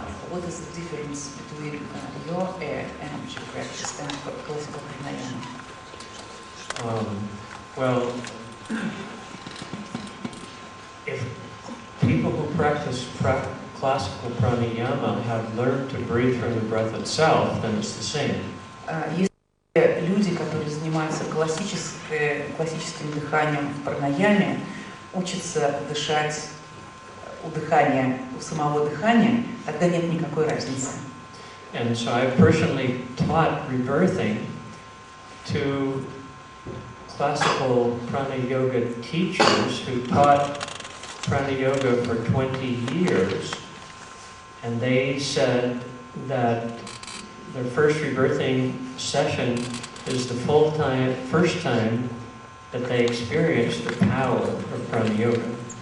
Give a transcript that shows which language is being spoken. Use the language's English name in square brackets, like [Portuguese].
[English] What is the difference between your air energy practice and classical pranayama? Well, if people who practice classical pranayama have learned to breathe from the breath itself, then it's the same. [Russian] Если люди, которые занимаются классическим дыханием в пранаяме, учатся дышать у самого дыхания, тогда нет никакой разницы. [English] And so I personally taught rebirthing to classical prana yoga teachers who taught prana yoga for 20 years, and they said that their first rebirthing session is the first time that they experienced the power of prana yoga.